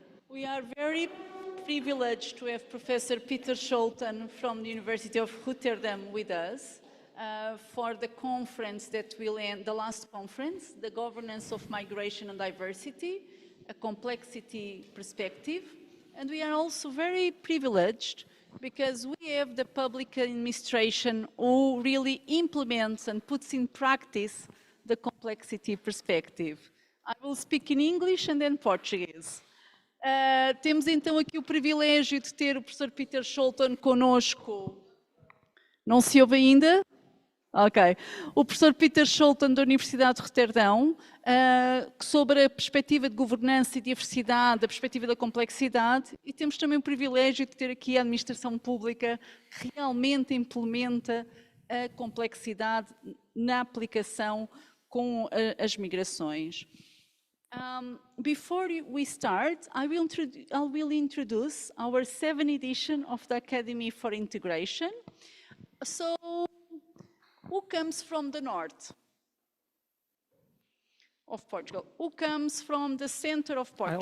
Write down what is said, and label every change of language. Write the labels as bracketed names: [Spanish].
[English] We are very privileged to have Professor Peter Scholten from the University of Rotterdam with us for the conference that will end, the last conference, the Governance of Migration and Diversity, a Complexity Perspective. And we are also very privileged because we have the public administration who really implements and puts in practice the complexity perspective. I will speak in English and then Portuguese. [Portuguese] Temos então aqui o privilégio de ter o professor Peter Scholten connosco. Não se ouve ainda? Ok. O professor Peter Scholten da Universidade de Roterdão, sobre a perspectiva de governança e diversidade, a perspectiva da complexidade, e temos também o privilégio de ter aqui a administração pública que realmente implementa a complexidade na aplicação com as migrações. [English] Before we start, I will introduce our 7th edition of the Academy for Integration. So, who comes from the north of Portugal? Who comes from the center of Portugal?